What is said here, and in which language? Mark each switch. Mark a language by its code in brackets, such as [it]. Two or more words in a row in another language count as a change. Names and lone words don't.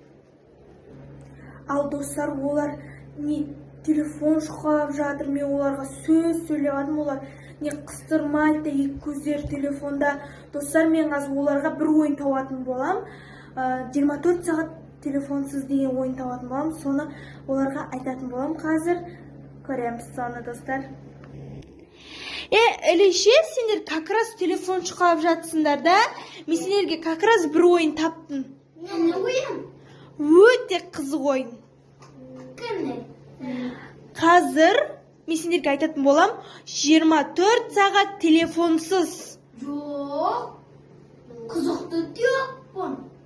[kk] Ал достар, олар не телефон шұқалап жатыр, мен оларға сөз сөйлеп жатырмын, олар не қыстырмайды, екі көздері телефонда. Достар, мен қазір оларға бір ойын табатын болам. 24 сағат телефонсыз деген ойын табатын болам. Соны оларға айтатын болам. Қазір көреміз соны, достар. Ілеше, сендер [ru] как раз [kk] телефон шұқалап жатсыңдар да? Мен сендерге [ru] как раз [kk] бір ойын таптым. Не ойын? Өте қызық ойын. Қазір мен сендерге айтатын болам, 24 сағат телефонсыз. Жоқ. Қызықты телефон.